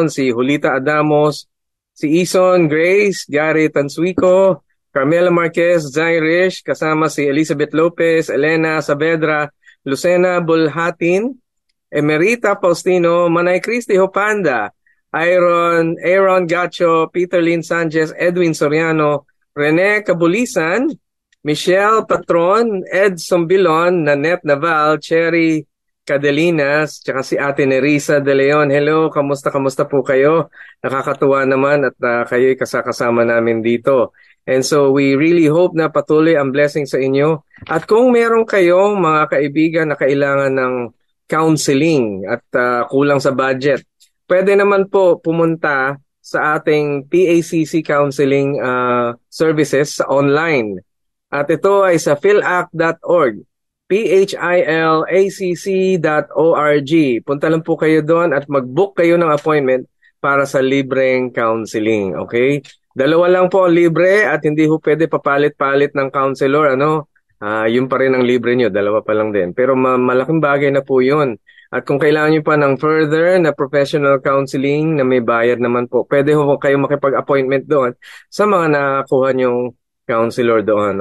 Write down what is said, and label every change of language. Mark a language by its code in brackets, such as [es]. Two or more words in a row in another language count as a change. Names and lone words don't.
[tl] Si Julita Adamos, si Ison Grace, Gary Tansuico, Carmela Marquez, Zay Rish, kasama si Elizabeth Lopez, Elena Saavedra, Lucena Bulhatin, Emerita Faustino, Manay Cristi Hopanda, Aaron Gacho, Peter Lynn Sanchez, Edwin Soriano, Rene Cabulisan, Michelle Patron, Ed Sombilon, Nanette Naval, Cherry Cadelinas, tsaka si Ate Nerissa De Leon. Hello, kamusta po kayo? Nakakatuwa naman at kayo'y kasama namin dito. [en] And so we really hope [tl] na patuloy ang blessing sa inyo. At kung meron kayong mga kaibigan na kailangan ng counseling at kulang sa budget, pwede naman po pumunta sa ating PACC [en] counseling services [tl] sa online. At ito ay sa philac.org. philacc.org. Punta lang po kayo doon at mag-book kayo ng appointment para sa libreng counseling. Okay? 2 lang po libre at hindi ho pwede papalit-palit ng counselor. Yun pa rin ang libre nyo. 2 pa lang din. Pero malaking bagay na po yun. At kung kailangan nyo pa ng further na [en] professional counseling [tl] na may bayad naman po, pwede ho kayo makipag-appointment doon sa mga nakakuha nyong counselor doon.